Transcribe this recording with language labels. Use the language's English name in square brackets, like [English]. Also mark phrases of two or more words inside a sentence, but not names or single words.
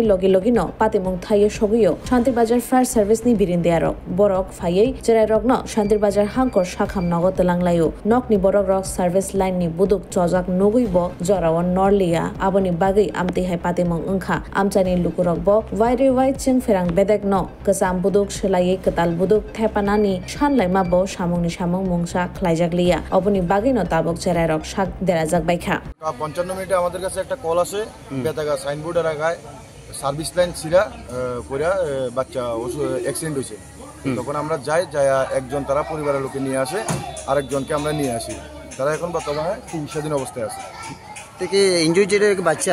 [Kok Borok] logi logino patimung thaye sogiyo Shantir Bazar Fire Service ni birindia rok borok phaiye Cherai rokno Shantir Bazar hangkor sakham nogo telanglayo nok ni borok rok [English] service line [Kok Borok] ni buduk chojak nuguibo jorawan norlia aboni bagui amti hai patimong ungkha amchani lukurok bo waire wai Chwngpherang bedek no kasam buduk shelai ketal buduk thepanani shanlaima bo samungni samung mungsa khlaijaglia aboni bagui no tabok Cherai rok sak derajak baikha [Bangla] 55 মিনিটে আমাদের কাছে একটা কল আসে বেতাগা সাইনবোর্ডের আগায় [English] service line [Bangla] ছিড়া কইরা বাচ্চা অ্যাক্সিডেন্ট হইছে তখন আমরা যাই একজন তারা পরিবারের লোকে নিয়ে আসে আরেকজনকে আমরা নিয়ে আসি তারা এখন বর্তমানে চিকিৎসাধীন অবস্থায় আছে থেকে ইনজুরি যেটা বাচ্চা